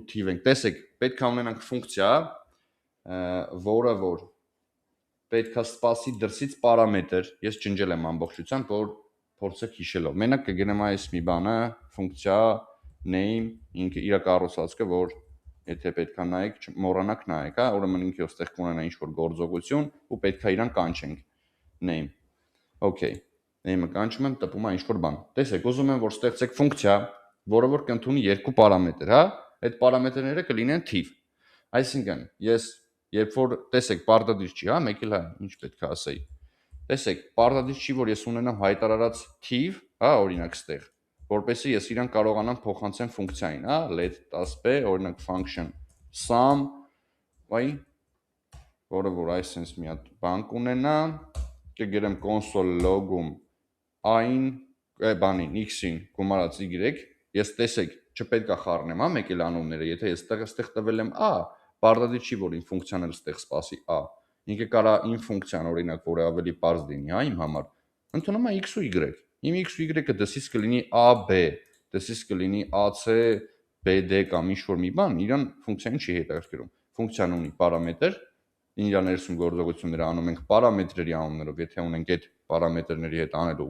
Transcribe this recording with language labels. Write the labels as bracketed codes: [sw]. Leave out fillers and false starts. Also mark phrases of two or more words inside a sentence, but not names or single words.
[hy] թիվ ենք։ Տեսեք, պետք է ունենանք ֆունկցիա, որը որ պետք է սպասի դրսից պարամետր, ես ջնջել եմ ամբողջությամբ, որ փորձեք հիշելով։ Մենակ կգնեմ այս մի բանը, ֆունկցիա name, ինքը իր կառուցվածքը, որ եթե պետք է նայեք, մոռանաք նայեք, հա, ուրեմն ինքը ոստեղ կունենա ինչ-որ գործողություն ու պետք է իրան կանչենք name։ Okay, name-ը կանչում եմ, տպում է ինչ-որ բան։ Տեսեք, ուզում եմ, որ ստեղծեք ֆունկցիա, որը որ կընդունի երկու պարամետր, հա, այդ պարամետրները կլինեն թիվ։ Այսինքն, ես երբ որ տեսեք, պարտադիր չի, հա, մեկ էլ հա, ինչ պետք է ասեի։ Տեսեք, պարտադիր չի, որ ես ունենամ հայտարարած թիվ, հա, օրինակ ստեղ, որպեսզի ես իրան կարողանամ փոխանցեմ ֆունկցիային, հա, let 10b, օրինակ [en] function sum, [hy] վայ, որը որ այսպես մի հատ բան կունենա, կգրեմ [en] console log- [hy] ում այն բանին x-ին գումարած y, ես տեսեք, չպետք է խառնեմ, հա, մեկ էլ անունները, եթե ես ստեղ տվել եմ a, պարտադիր չի, որ իմ ֆունկցիան էլ ստեղ սպասի a։ Ինքը կարա իմ ֆունկցիան օրինակ, որը ավելի պարզ լինի, հա, իմ համար, Ընդունում է x ու y։ Իմ x ու y-ը դսից կլինի AB, դսից կլինի AC, BD կամ ինչ-որ մի բան, իրան ֆունկցիային չի հետաքրքրում։ Ֆունկցիան ունի պարամետր, իր ներսում գործողությունները անում ենք պարամետրերի անուններով, եթե ունենք այդ պարամետրների հետ անելու